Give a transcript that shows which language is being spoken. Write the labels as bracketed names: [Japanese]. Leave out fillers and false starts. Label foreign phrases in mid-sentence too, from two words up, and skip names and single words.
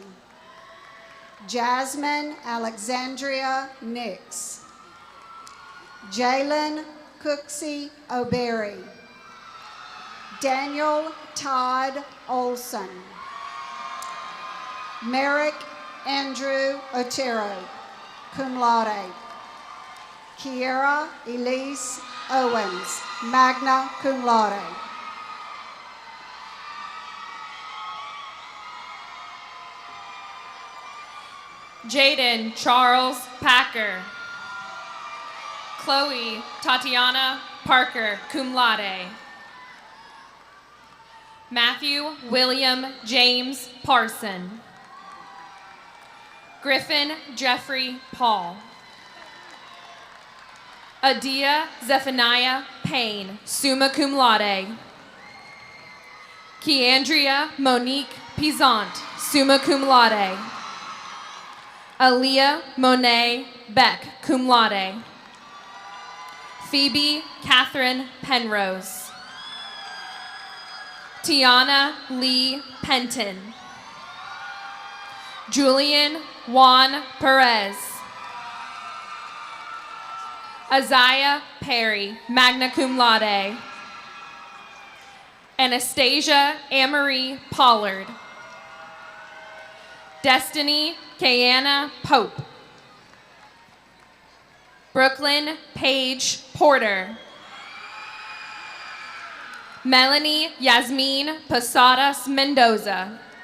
[English] Jasmine Alexandria Nix. Jalen Cooksey O'Berry. Daniel Todd Olson. Merrick Andrew Otero, cum laude. Kiera Elise Owens, magna cum laude. Jaden Charles Packer. Chloe Tatiana Parker, cum laude. Matthew William James Parson. Griffin Jeffrey Paul. Adia Zephaniah Payne, summa cum laude. Keandria Monique Pizant, summa cum laude. Aaliyah Monet Beck, cum laude. Phoebe Catherine Penrose. Tiana Lee Penton. Julian Juan Perez. Isaiah Perry, magna cum laude. Anastasia Amory Pollard. Destiny Kayanna Pope. Brooklyn Paige Porter. Melanie Yasmin Posadas Mendoza.